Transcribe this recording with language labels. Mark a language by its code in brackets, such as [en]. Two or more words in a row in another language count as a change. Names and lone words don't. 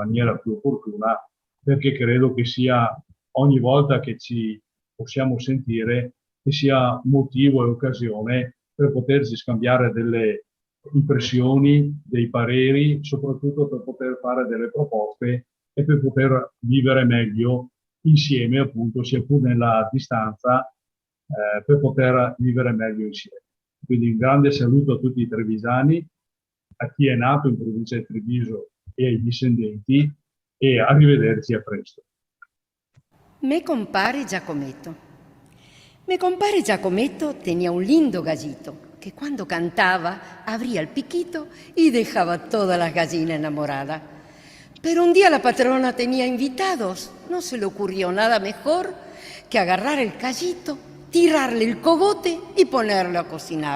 [it] maniera più opportuna, perché credo che sia ogni volta che ci possiamo sentire che sia motivo e occasione per poterci scambiare delle impressioni, dei pareri, soprattutto per poter fare delle proposte e per poter vivere meglio insieme, appunto, sia pur nella distanza, per poter vivere meglio insieme. Quindi un grande saluto a tutti i trevisani, a chi è nato in provincia di Treviso e ai discendenti, e arrivederci a presto. [es] Me compare Giacometto. Me compare Giacometto tenía un lindo gallito que cuando cantaba abría el piquito y dejaba todas las gallinas enamoradas. Pero un día la patrona tenía invitados. No se le ocurrió nada mejor que agarrar el gallito, tirarle el cogote y ponerlo a cocinar.